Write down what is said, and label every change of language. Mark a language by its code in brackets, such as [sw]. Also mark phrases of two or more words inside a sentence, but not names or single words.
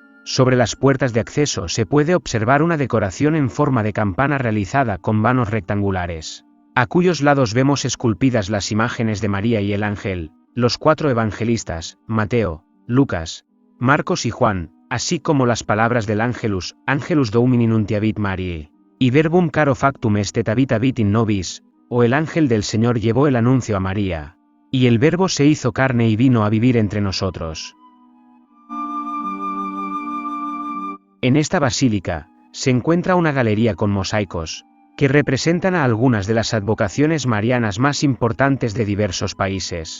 [es] Sobre las puertas de acceso se puede observar una decoración en forma de campana realizada con vanos rectangulares, a cuyos lados vemos esculpidas las imágenes de María y el ángel, los cuatro evangelistas, Mateo, Lucas, Marcos y Juan, así como las palabras del [la] Angelus Domini nuntiavit Mariae, [es] y [la] verbum caro factum est et habitavit in nobis, [es] o el ángel del Señor llevó el anuncio a María, y el Verbo se hizo carne y vino a vivir entre nosotros. En esta basílica se encuentra una galería con mosaicos, que representan a algunas de las advocaciones marianas más importantes de diversos países.